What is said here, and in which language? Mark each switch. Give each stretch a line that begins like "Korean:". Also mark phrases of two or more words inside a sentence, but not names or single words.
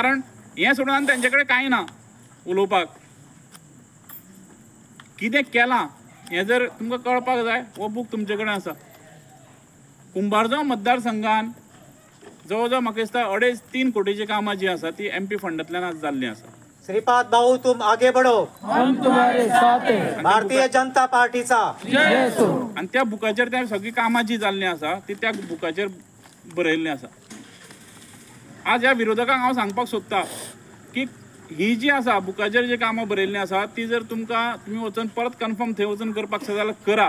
Konkani: कारण हें सोडून तेंचे कडेन कांय ना उलोवपाक. कितें केलां हें जर तुमकां कळपाक जाय हो बूक तुमचे कडेन आसा. कुंभारगांव मतदारसंघान जवळ जवळ म्हाका दिसता 2.5-3 कोटीची कामां जी आसा ती MP फंडांतल्यान आज जाल्लीं आसा.
Hindi: श्रीपाद भाऊ तुम आगे बढ़ो, हम तुम्हारे साथ हैं.
Konkani: भारतीय जनता पार्टीचा आणि त्या बुकाचेर त्या सगळी कामां जी जाल्लीं आसा ती त्या बुकाचेर बरयल्लीं आसा. आज ह्या विरोधकांक हांव सांगपाक सोदतां की ही जी आसा बुकाचेर जी कामां बरयल्लीं आसा ती जर तुमी वचून परत कन्फर्म थंय वचून करपाक जाय जाल्यार करा.